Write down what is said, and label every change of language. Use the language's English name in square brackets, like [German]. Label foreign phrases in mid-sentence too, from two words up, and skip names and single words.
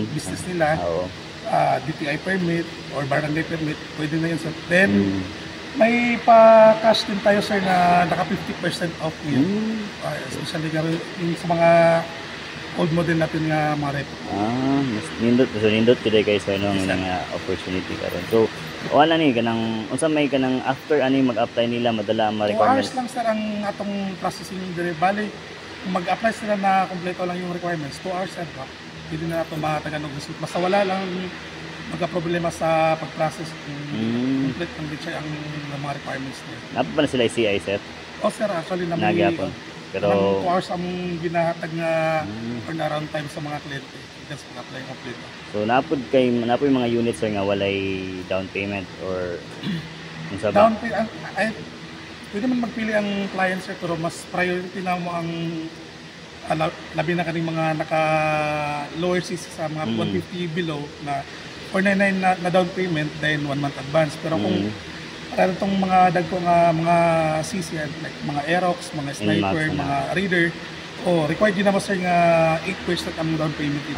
[Filipino] business nila, [English] DTI permit or barangay permit, [Filipino] pwede na yun. So, then, may pa-cash din tayo sir na naka 50% off yun. Especially yung sa mga old model natin nga mga rep. [Cebuano] Mas nindot [English] today guys [Cebuano] sa nung nga opportunity karon. So wala ni kanang unsa may kanang after ani mag-apply nila madala ang [English] 2 hours requirements. [Cebuano] lang sir ang atong processing dire. [Filipino] Bali, kung mag-apply sila na kompleto lang yung requirements, 2 hours sir. Pwede na ito matagan ng result. Basta wala lang magka-problema sa pag-process kung complete ang siya ang mga requirements niya. [Cebuano] Napa pa na sila CI sir? Sir, actually Nagyapon. Pero 2 hours ang ginahatag nga [English] turnaround time [Cebuano] sa mga kliyente. [English] That's pag-apply complete. [Cebuano] so napod yung mga units sir nga walay [English] down payment [Cebuano] or unsa ba? [English] Down payment, [Cebuano] pwede man magpili ang client sir, pero mas priority na mo ang labi na kaning mga naka [English] lower CC [Cebuano] sa mga 150 below na 499 na [English] down payment, then 1 month advance. [Cebuano] Pero kung para itong mga dagko nga mga CC like mga Aerox, mga Sniper, mga Raider, required din naman sir nga 8% ang [English] down payment [Cebuano] ito.